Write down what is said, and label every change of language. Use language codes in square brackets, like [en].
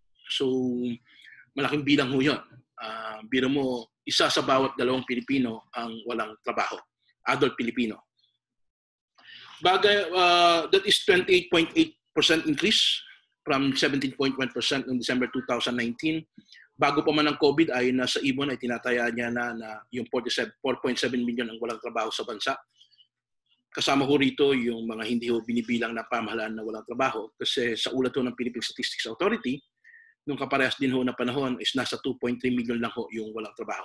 [tl] So malaking bilang ho yun. Biro mo, isa sa bawat 2 Pilipino ang walang trabaho. Adult Pilipino. [en] That is 28.8% increase from 17.1% [tl] noong [en] December 2019. [tl] Bago pa man ang COVID ay nasa ibon ay tinataya niya na yung 4.7 million ang walang trabaho sa bansa. Kasama ho rito yung mga hindi ho binibilang na pamahalaan na walang trabaho kasi sa ulat ho ng Philippine Statistics Authority, nung kaparehas din ho na panahon is nasa 2.3 million lang ho yung walang trabaho.